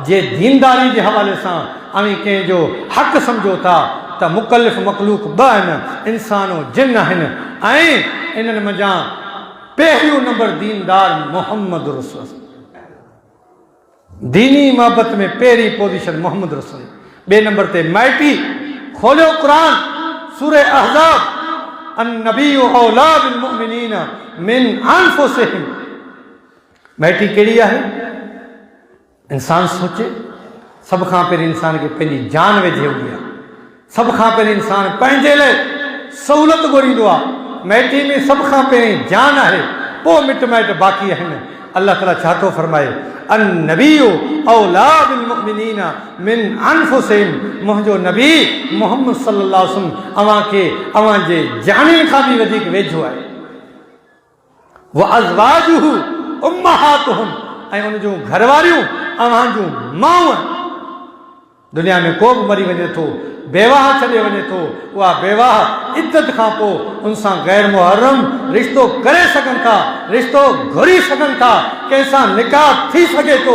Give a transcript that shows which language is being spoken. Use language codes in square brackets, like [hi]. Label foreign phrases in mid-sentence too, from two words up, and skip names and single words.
[sd] जे दीनदारी जे हवाले सां अवी कंहिंजो हक़ सम्झो था त मुकल्लिफ़ मख़लूक 2 आहिनि, इंसान जिन आहिनि, ऐं इन्हनि मंझां पहिरियों नंबर दीनदार मोहम्मद रसूल। दीनी मोहब्बत में पहिरीं पोज़ीशन मोहम्मद रसूल। 2 नंबर ते माइटी, खोलियो क़ुरान, सूरह अहज़ाब, [ar] النبي أولى بالمؤمنين من أنفسهم. [sd] माइटी कहिड़ी आहे? इंसान सोचे, सभ खां पहिरीं इंसान खे पंहिंजी जान वेझे हूंदी आहे। सभ खां पहिरीं इंसान पंहिंजे लाइ सहूलियत ॻोल्हींदो आहे। माइटी में सभ खां पहिरीं जान आहे, पोइ मिट माइट बाक़ी आहिनि। अल्लाह ताला छा थो फरमाए? [ar] النبي أولى بالمؤمنين من أنفسهم. [sd] मुंहिंजो नबी मोहम्मद [ar] صلى الله عليه وسلم [sd] अव्हां खे अव्हां जे जानियुनि खां बि वधीक वेझो आहे। [ar] وأزواجه أمهاتهم, [sd] ऐं उन जूं घरवारियूं अव्हां जूं माऊं। दुनिया में को बि मरी वञे थो, बेवाह छॾे वञे थो, उहा बेवाह इद्दत खां पोइ उन सां गैर मुहर्रम रिश्तो करे सघनि था, रिश्तो घुरी सघनि था, कंहिंसां निकाह थी सघे थो।